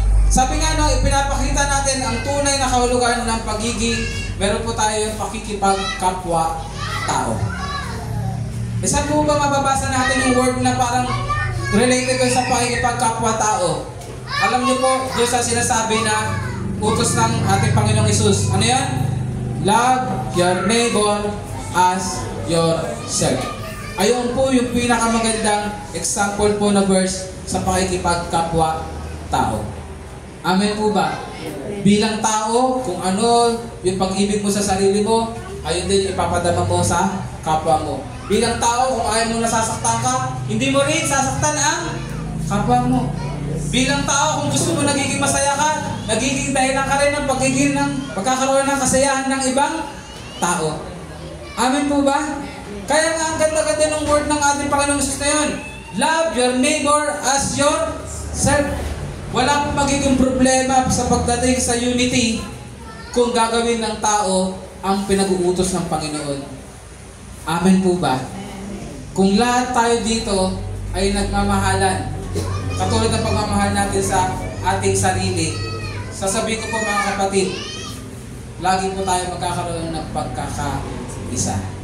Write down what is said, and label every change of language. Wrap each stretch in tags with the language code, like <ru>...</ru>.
<tl>Sabi nga no, ipinapakita natin ang tunay na kahulugan ng pagiging, meron po tayo yung pakikipagkapwa-tao. Saan po ba mababasa natin yung word na parang related ko sa pakikipagkapwa-tao? Alam niyo po, doon sa sinasabi na utos ng ating Panginoong Hesus. Ano yan?</tl> <en>Love your neighbor as yourself.</en> <tl>Ayun po yung pinakamagandang example po na verse sa pakikipagkapwa-tao. Amen po ba? Bilang tao, kung ano yung pag-ibig mo sa sarili mo, ayun din ipapadama mo sa kapwa mo. Bilang tao, kung ayaw mo nasasaktan ka, hindi mo rin sasaktan ang kapwa mo. Bilang tao, kung gusto mo nagiging masaya ka, nagiging dahilan ka rin ng pagkakaroon ng kasayahan ng ibang tao. Amen po ba? Kaya nga ang ganda-ganda ng word ng ating Panginoong Hesus na yun.</tl> <en>Love your neighbor as yourself.</en> <tl>Wala pong magiging problema sa pagdating sa unity kung gagawin ng tao ang pinag-uutos ng Panginoon. Amen po ba? Kung lahat tayo dito ay nagmamahalan, katulad ng pagmamahal natin sa ating sarili, sasabihin ko po mga kapatid, lagi po tayo magkakaroon ng pagkakaisa.</tl>